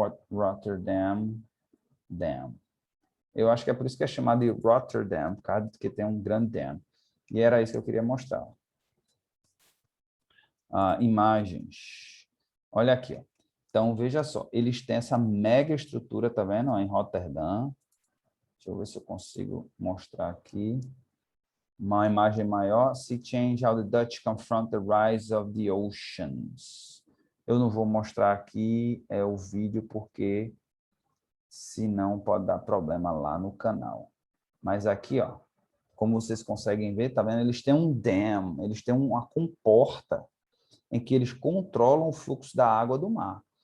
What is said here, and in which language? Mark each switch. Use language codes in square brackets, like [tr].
[pt] Rotterdam Dam. Eu acho que é por isso que é chamado de Rotterdam, por causa de que tem um grande dam. E era isso que eu queria mostrar. Imagens. Olha aqui, ó. Então, veja só, eles têm essa mega estrutura, tá vendo? Em Rotterdam. Deixa eu ver se eu consigo mostrar aqui. Uma imagem maior. [en] Sea change how the Dutch confront the rise of the oceans. [pt] Eu não vou mostrar aqui o vídeo, porque senão pode dar problema lá no canal. Mas aqui, ó, como vocês conseguem ver, tá vendo? Eles têm um dam, eles têm uma comporta em que eles controlam o fluxo da água do mar.